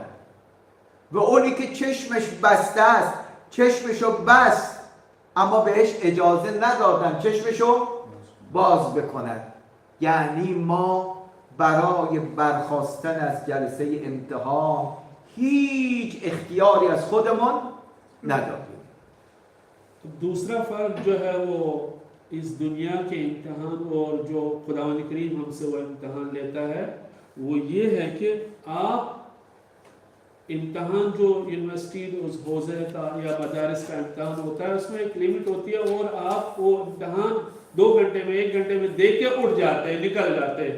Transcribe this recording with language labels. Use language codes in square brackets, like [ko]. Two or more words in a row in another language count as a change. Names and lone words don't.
[fa] و اونی که چشمش بسته است چشمشو بست اما بهش اجازه ندادن چشمشو باز بکند. یعنی ما برای برخاستن از جلسه امتحان هیچ اختیاری از خودمون نداریم. [ur] دوسرا فرق جو ہے وہ اس دنیا کے امتحان اور جو خداوند کریم ہم سے وہ امتحان لیتا ہے وہ یہ ہے کہ آپ امتحان جو یونیورسٹی اس حوزے کا یا مدارس کا امتحان ہوتا ہے اس میں ایک لمٹ ہوتی ہے اور آپ وہ امتحان 2 گھنٹے میں 1 گھنٹے میں دے کے اٹھ جاتے ہیں، نکل جاتے ہیں हैं।